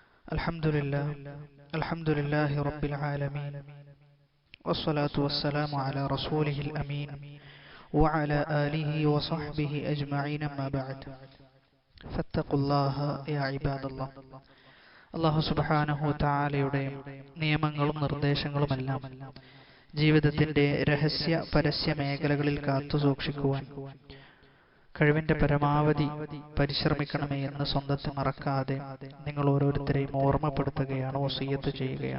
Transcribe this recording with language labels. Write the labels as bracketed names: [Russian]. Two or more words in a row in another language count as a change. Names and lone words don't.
[Arabic] الحمد لله رب العالمين والصلاة والسلام على رسوله الأمين وعلى آله وصحبه أجمعين ما بعد فاتقوا الله يا عباد الله. الله سبحانه [Malayalam] വതആലയുടെ നിയമങ്ങളും നിർദ്ദേശങ്ങളുമെല്ലാം ജീവിതത്തിന്റെ രഹസ്യ പരസ്യ മേഖലകളിൽ കാത്തു സൂക്ഷിക്കുവാൻ കഴിവിന്റെ പരമാവധി പരിശ്രമിക്കണമേ എന്ന് സ്വന്തത്തെ മറക്കാതെ നിങ്ങൾ ഓരോരുത്തരെയും ഓർമ്മപ്പെടുത്തുകയാണ്, വസിയ്യത്ത് ചെയ്യുകയാണ്.